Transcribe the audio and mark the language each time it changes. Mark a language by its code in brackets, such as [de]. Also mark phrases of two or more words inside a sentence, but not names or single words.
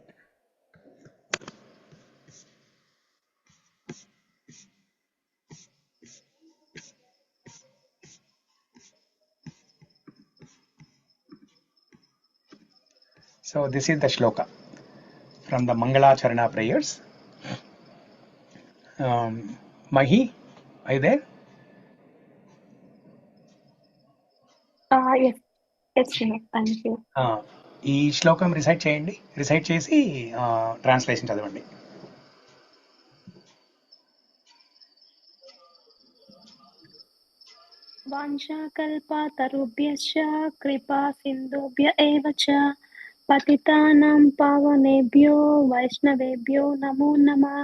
[en] So this is the shloka from the Mangalacharana prayers. Mahi, are you there? Yes, yes, Srinath, thank you. [te] ఈ శ్లోకం రిసైట్ చేయండి, రిసైట్ చేసి ట్రాన్స్లేషన్ చదవండి. [sa] वाञ्छा-कल्प-तरुभ्यश् कृपा-सिन्धुभ्य एव च पतितानां पावनेभ्यो वैष्णवेभ्यो नमो नमः.